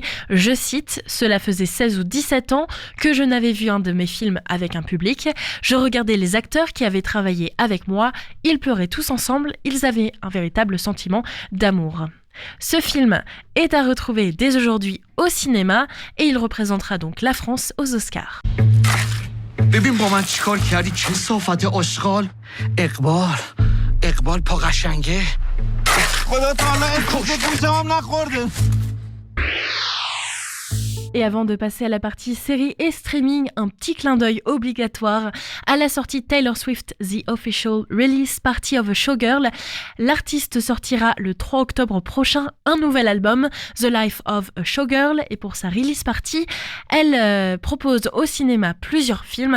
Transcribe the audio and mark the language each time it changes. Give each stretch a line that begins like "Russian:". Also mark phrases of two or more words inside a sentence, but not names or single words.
French: Je cite, « Cela faisait 16 ou 17 ans que je n'avais vu un de mes films avec un public. Je regardais les acteurs qui avaient travaillé avec moi. Ils pleuraient tous ensemble. Ils avaient un véritable sentiment d'amour. » Ce film est à retrouver dès aujourd'hui au cinéma et il représentera donc la France aux Oscars.
Persian: ببین با من چیکار کردی کثافت آشغال اقبال اقبال پا قشنگه خدا تعالی اسمت گوشم هم نخورده.
French: Et avant de passer à la partie série et streaming, un petit clin d'œil obligatoire à la sortie Taylor Swift The Official Release Party of a Showgirl. L'artiste sortira le 3 octobre prochain un nouvel album, The Life of a Showgirl, et pour sa
English: release party,
French: elle propose au cinéma plusieurs films.